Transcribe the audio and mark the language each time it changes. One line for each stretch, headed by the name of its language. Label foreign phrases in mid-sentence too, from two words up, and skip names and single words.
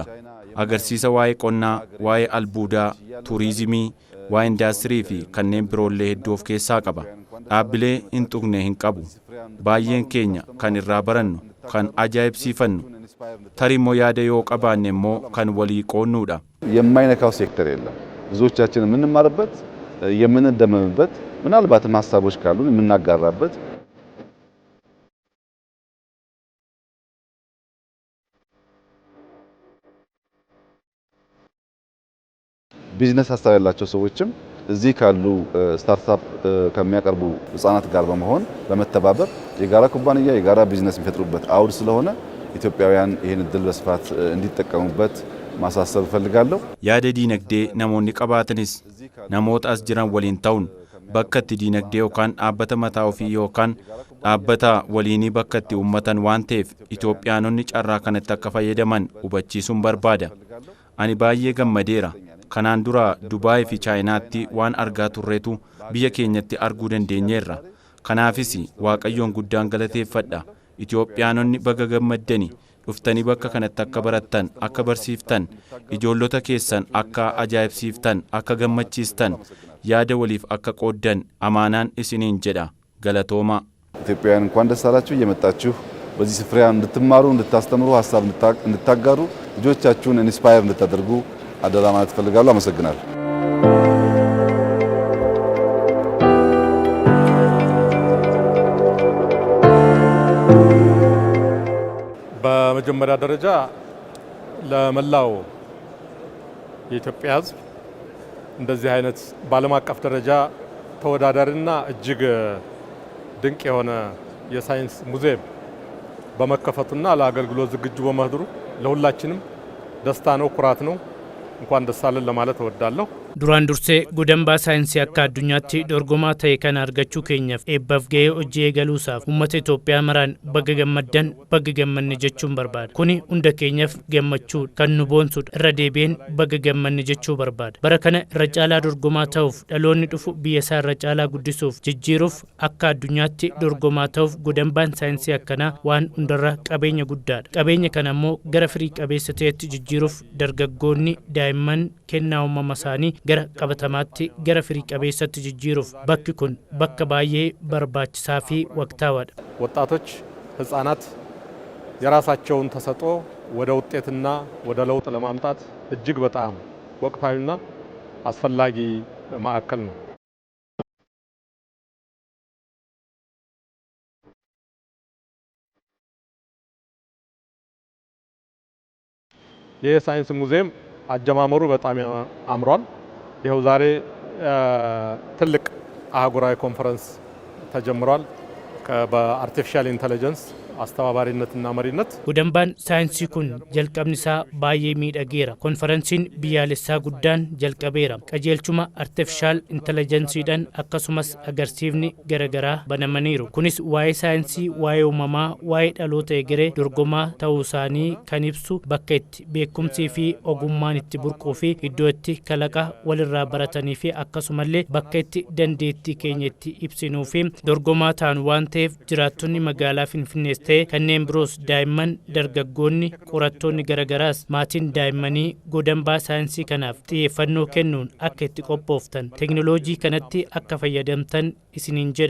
Oromo: Agarsiisa waa'ee qonnaa, waa'ee albuudaa, tuuriizimii, waa'ee indaastirii fi kanneen biroollee hedduu of keessaa qaba. Dhaabbilee hin tuqne hin qabu. Baay'een keenya kan irraa barannu, kan ajaa'ibsiifannu, tarimmoo yaada yoo qabaanne immoo kan walii qoonnuudha.
Amharic: የማይነካው ሴክተር የለም። ብዙዎቻችን የምንማርበት የምንደመምበት ምናልባትም ሀሳቦች ካሉን የምናጋራበት ቢዝነስ ሀሳብ ያላቸው ሰዎችም እዚህ ካሉ ስታርታፕ ከሚያቀርቡ ህጻናት ጋር በመሆን በመተባበር የጋራ ኩባንያ የጋራ ቢዝነስ የሚፈጥሩበት አውድ ስለሆነ ኢትዮጵያውያን ይህን እድል በስፋት እንዲጠቀሙበት ማሳሰብ ፈልጋለሁ።
Oromo: yaada diinagdee namoonni qabaatanis namoota as jiran waliin ta'uun bakka itti diinagdee yookaan dhaabbata mataa ofii yookaan dhaabbata waliinii bakka itti uummatan waan ta'eef Itoophiyaanonni carraa kanatti akka fayyadaman hubachiisuun barbaada. Ani baay'ee gammadeera. Kanaan dura Dubaay fi Chaayinaatti waan argaa turreetu biyya keenyatti arguu dandeenyeerra. Kanaafis Waaqayyoon guddaan galateeffadha. Itoophiyaanonni baga gammaddanii dhuftanii bakka kanatti akka barattan, akka barsiiftan, ijoollota keessan akka ajaa'ibsiiftan, akka gammachiistan, yaada waliif akka qooddan amaanaan isiniin jedha. Galatooma.
Amharic: ኢትዮጵያውያን እንኳን ደስ አላችሁ። እየመጣችሁ በዚህ ስፍራ እንድትማሩ፣ እንድታስተምሩ፣ ሀሳብ እንድታጋሩ፣ ልጆቻችሁን ኢንስፓየር እንድታደርጉ አደራ ማለት ፈልጋለሁ። አመሰግናለሁ። በመጀመሪያ ደረጃ ለመላው የኢትዮጵያ ሕዝብ እንደዚህ አይነት በዓለም አቀፍ ደረጃ ተወዳዳሪና እጅግ ድንቅ የሆነ የሳይንስ ሙዚየም በመከፈቱና ለአገልግሎት ዝግጁ በመሆኑ ለሁላችንም ደስታ ነው፣ ኩራት ነው። እንኳን ደስ አለን ለማለት እወዳለሁ።
Oromo: duraan dursee godambaa saayinsii akka addunyaatti dorgomaa ta'e kan argachuu keenyaaf eebbaaf ga'ee hojii eegaluusaaf uummata Itoophiyaa maraan baga gammaddan baga gammanne jechuun barbaada. Kuni hunda keenyaaf gammachuu kan nu boonsudha. Irra deebi'een baga gammanne jechuu barbaada. Bara kana irra caalaa dorgomaa ta'uuf dhaloonni dhufu biyya isaa irra caalaa guddisuuf jijjiiruuf akka addunyaatti dorgomaa ta'uuf godambaan saayinsii akkanaa waan hundarra qabeenya guddaadha. Qabeenya kana immoo gara firii qabeessa ta'etti jijjiiruuf dargaggoonni daa'imman kennaa uumama isaanii gara qabatamaatti gara firii qabeessatti jijjiiruuf bakki kun bakka baay'ee barbaachisaa fi ወቅታዋል።
Amharic: ወጣቶች ህፃናት የራሳቸውን ተሰጥኦ ወደ ውጤትና ወደ ለውጥ ለማምጣት እጅግ በጣም ወቅታዊና አስፈላጊ ማዕከል ነው። የሳይንስ ሙዚየም አጀማመሩ በጣም አምሯል። ይኸው ዛሬ ትልቅ አህጉራዊ ኮንፈረንስ ተጀምሯል በአርቲፊሻል ኢንተለጀንስ አስተባባሪነትና መሪነት።
Oromo: godambaan saayinsii kun jalqabni isaa baay'ee miidhageera. konferensiin biyyaalessaa guddaan jalqabeera. qajeelchuma artificial intelligensiidhaan akkasumas agarsiifni garaagaraa banamaniiru. kunis waa'ee saayinsii, waa'ee uumamaa, waa'ee dhaloota egeree dorgomaa ta'uu isaanii kan ibsu bakka itti beekumsii fi ogummaan itti burquu fi iddoo itti kalaqa walirraa baratanii fi akkasumallee bakka itti dandeettii keenya itti ibsinuu fi dorgomaa ta'an waan ta'eef jiraattonni magaalaa Finfinnees ta'e kanneen biroos daa'imman, dargaggoonni, qorattoonni garaagaraas maatiin daa'immanii godambaa saayinsii kanaaf xiyyeeffannoo kennuun akka itti qophooftan teknooloojii kanatti akka fayyadamtan isiniin jedha.